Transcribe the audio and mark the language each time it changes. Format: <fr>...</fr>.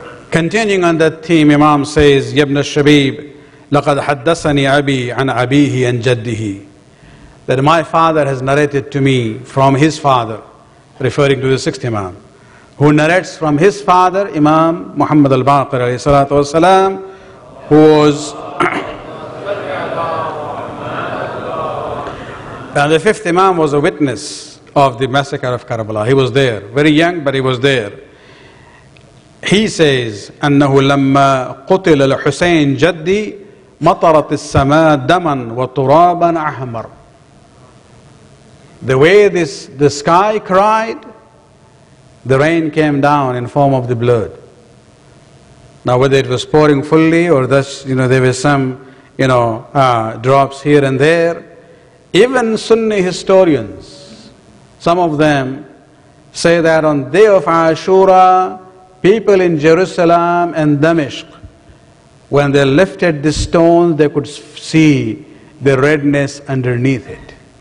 <en>Continuing on that theme, Imam says, Ya ibn al-Shabib,</en> <ar>لَقَدْ حَدَّثَنِي أَبِي عَنْ أَبِيهِ عَنْ جَدِّهِ,</ar> <en>that my father has narrated to me from his father, referring to the sixth Imam, who narrates from his father, Imam Muhammad al-Baqir alayhi salatu wasalam, who was and the fifth Imam was a witness of the massacre of Karbala. He was there, very young, but he was there. He says,</en> <ar>أنه لما قتل الحسين جدي مطرت السماء دما وترابا أحمر.</ar> <en>The way the sky cried, the rain came down in form of the blood. Now whether it was pouring fully or thus, there were some, drops here and there. Even Sunni historians, some of them say that on day of Ashura, people in Jerusalem and Damascus, when they lifted the stones, they could see the redness underneath it.</en>